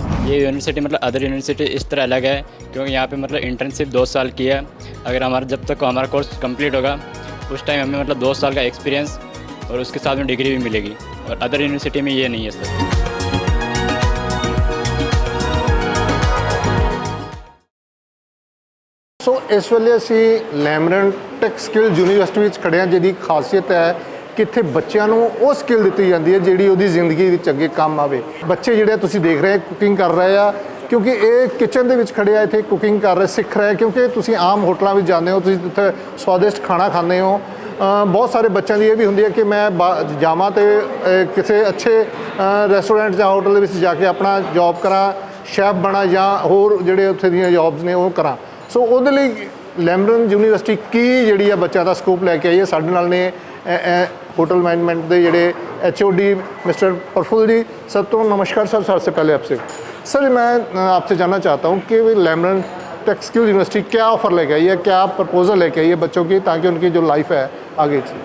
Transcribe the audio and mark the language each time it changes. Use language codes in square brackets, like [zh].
[hi] ये यूनिवर्सिटी मतलब other university इस तरह अलग है क्योंकि यहाँ पे मतलब इंटर्नशिप 2 साल की है। अगर हमारा जब तक हमारा कोर्स कंप्लीट होगा उस टाइम हमें मतलब 2 साल का एक्सपीरियंस और उसके साथ में डिग्री भी मिलेगी, और अदर यूनिवर्सिटी में ये नहीं है सर। [pa] ਸੋ ਇਸ ਵੇਲੇ ਅਸੀਂ ਲੈਮਰਨ ਟੈਕ ਸਕਿੱਲ ਯੂਨੀਵਰਸਿਟੀ ਵਿੱਚ ਖੜੇ ਹਾਂ, ਜਿਹਦੀ ਖਾਸੀਅਤ ਹੈ ਕਿ ਇੱਥੇ ਬੱਚਿਆਂ ਨੂੰ ਉਹ ਸਕਿੱਲ ਦਿੱਤੀ ਜਾਂਦੀ ਹੈ ਜਿਹੜੀ ਉਹਦੀ ਜ਼ਿੰਦਗੀ ਵਿੱਚ ਅੱਗੇ ਕੰਮ ਆਵੇ। ਬੱਚੇ ਜਿਹੜੇ ਤੁਸੀਂ ਦੇਖ ਰਹੇ ਕੁਕਿੰਗ ਕਰ ਰਹੇ ਆ, ਕਿਉਂਕਿ ਇਹ ਕਿਚਨ ਦੇ ਵਿੱਚ ਖੜੇ ਆ, ਇੱਥੇ ਕੁਕਿੰਗ ਕਰ ਰਹੇ, ਸਿੱਖ ਰਹੇ, ਕਿਉਂਕਿ ਤੁਸੀਂ ਆਮ ਹੋਟਲਾਂ ਵਿੱਚ ਜਾਂਦੇ ਹੋ, ਤੁਸੀਂ ਉੱਥੇ ਸਵਾਦਿਸ਼ਟ ਖਾਣਾ ਖਾਂਦੇ ਹੋ। ਬਹੁਤ ਸਾਰੇ ਬੱਚਿਆਂ ਦੀ ਇਹ ਵੀ ਹੁੰਦੀ ਹੈ ਕਿ ਮੈਂ ਜਾਵਾਂ ਤੇ ਕਿਸੇ ਅੱਛੇ ਰੈਸਟੋਰੈਂਟ ਜਾਂ ਹੋਟਲ ਦੇ ਵਿੱਚ ਜਾ ਕੇ ਆਪਣਾ ਜੌਬ ਕਰਾਂ, ਸ਼ੈਫ ਬਣਾ, ਜਾਂ ਹੋਰ ਜਿਹੜੇ ਉੱਥੇ ਦੀਆਂ ਜੌਬਸ ਨੇ ਉਹ ਕਰਾਂ। ਸੋ ਉਹਦੇ ਲਈ ਲੈਮਰਨ ਯੂਨੀਵਰਸਿਟੀ ਕੀ ਜਿਹੜੀ ਆ ਬੱਚਿਆਂ ਦਾ ਸਕੋਪ ਲੈ ਕੇ ਆਈ ਹੈ। ਸਾਡੇ ਨਾਲ ਨੇ [hi] होटल मैनेजमेंट के जोड़े HOD मिस्टर प्रफुल्ल जी। सर तो नमस्कार सर। सबसे पहले आपसे सर मैं आपसे जानना चाहता हूँ कि लेमरन टेक स्किल यूनिवर्सिटी क्या ऑफ़र लेके आई है, क्या प्रपोज़ल लेके आई है बच्चों की, ताकि उनकी जो लाइफ है आगे